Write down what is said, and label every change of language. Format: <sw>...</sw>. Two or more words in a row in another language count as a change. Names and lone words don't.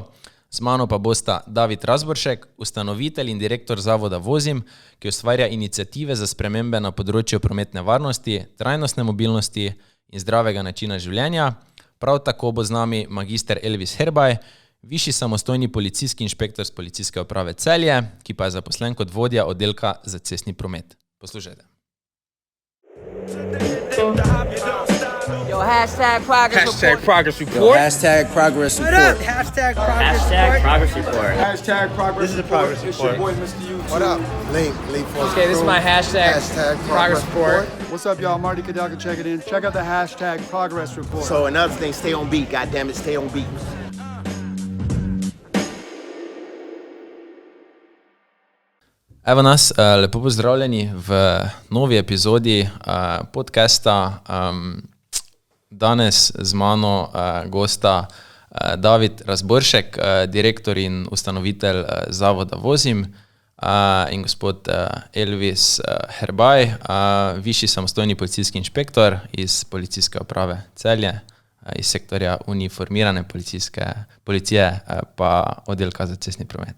<sl>Z mano pa bosta David Razboršek, ustanovitelj in direktor zavoda Vozim, ki ustvarja iniciative za spremembe na področju prometne varnosti, trajnostne mobilnosti in zdravega načina življenja. Prav tako bo z nami magister Elvis Herbaj, višji samostojni policijski inšpektor z Policijske uprave Celje, ki pa je zaposlen kot vodja oddelka za cestni promet. Poslušajte.</sl> <en>Yo, #Progress Hashtag Report. Progress Report. Yo, #Progress Report. Hashtag Progress Report. This is a Progress Report. What up? Link for Okay, this is my hashtag Progress Report. What's up, y'all? Marty Kadaka, check it in. Check out the #Progress Report. So another thing, stay on beat. Goddamn it, stay on beat.</en> <sl>Evo nas, lepo pozdravljeni v novi epizodi podcasta. Danes z mano gosta David Razboršek, direktor in ustanovitelj zavoda Vozim, in gospod Elvis Herbaj, višji samostojni policijski inšpektor iz Policijske uprave Celje, iz sektorja uniformirane policije pa oddelka za cestni promet.</sl>